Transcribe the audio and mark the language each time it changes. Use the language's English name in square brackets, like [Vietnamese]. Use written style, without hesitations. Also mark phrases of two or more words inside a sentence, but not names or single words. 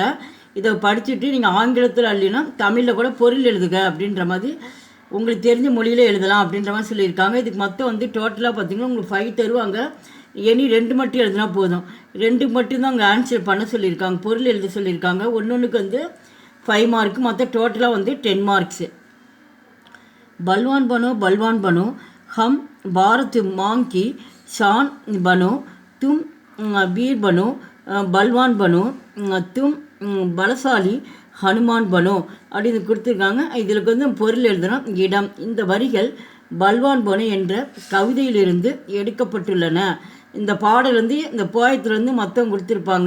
[Tamil] இதை படிச்சுட்டு நீங்கள் ஆங்கிலத்தில் இல்லைன்னா தமிழில் கூட பொருள் எழுதுக அப்படின்ற மாதிரி உங்களுக்கு தெரிஞ்ச மொழியில் எழுதலாம் அப்படின்ற மாதிரி சொல்லியிருக்காங்க. இதுக்கு மொத்தம் வந்து டோட்டலாக பார்த்திங்கன்னா உங்களுக்கு 5 தருவாங்க. 2 மட்டும் எழுதினா போதும். 2 மட்டும்தான் அங்கே ஆன்சர் பண்ண சொல்லியிருக்காங்க, பொருள் எழுத சொல்லியிருக்காங்க. ஒன்றுக்கு வந்து 5 மார்க்கு, மொத்தம் டோட்டலாக வந்து 10 மார்க்ஸு. [Hindi] बलवान बनो हम भारत मांग की शान बनो, तुम वीर बनो, बलवान बनो, तुम பலசாலி हनुमान बनो [Tamil] அப்படின்னு கொடுத்துருக்காங்க. இதில் வந்து பொருள் எழுதணும். இடம், இந்த வரிகள் பல்வான் பனோ என்ற கவிதையிலிருந்து எடுக்கப்பட்டுள்ளன. இந்த பாடல் வந்து இந்த போயத்துலேருந்து மொத்தம் கொடுத்துருப்பாங்க.